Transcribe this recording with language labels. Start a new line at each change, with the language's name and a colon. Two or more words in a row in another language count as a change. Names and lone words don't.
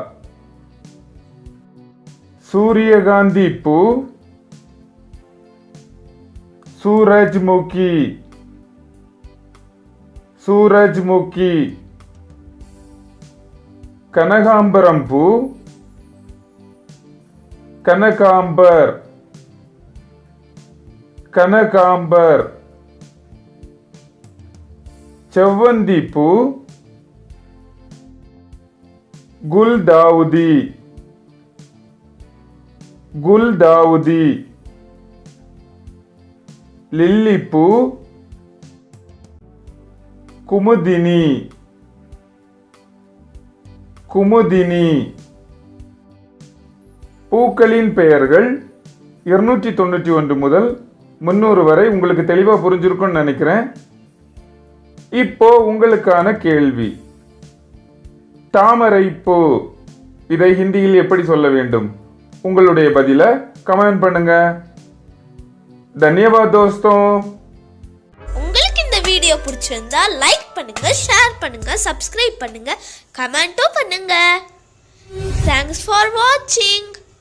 Tamil: சூரியகாந்தி பூ,
Hindi: सूरजमुखी, सूरजमुखी.
Tamil: கனகாம்பரம் பூ,
Hindi: कनकांबर, कनकांबर.
Tamil: செவ்வந்தி பூ,
Hindi: गुलदाउदी, गुलदाउदी.
Tamil: லில்லி பூ,
Hindi: कुमुदिनी, कुमुदिनी.
Tamil: பூக்களின் பெயர்கள் 291 முதல் 300 வரை உங்களுக்கு தெளிவா புரிஞ்சிருக்கும்னு நினைக்கிறேன். இப்போ உங்களுக்கான கேள்வி. தாமரை பூ, இதை ஹிந்தியில் எப்படி சொல்ல வேண்டும்? உங்களுடைய பதிலை கமெண்ட் பண்ணுங்க.
Hindi: धन्यवाद दोस्तों.
Tamil: உங்களுக்கு இந்த வீடியோ பிடிச்சிருந்தா லைக் பண்ணுங்க, ஷேர் பண்ணுங்க, சப்ஸ்கிரைப் பண்ணுங்க, கமெண்ட்டும் பண்ணுங்க.
English: Thanks for watching.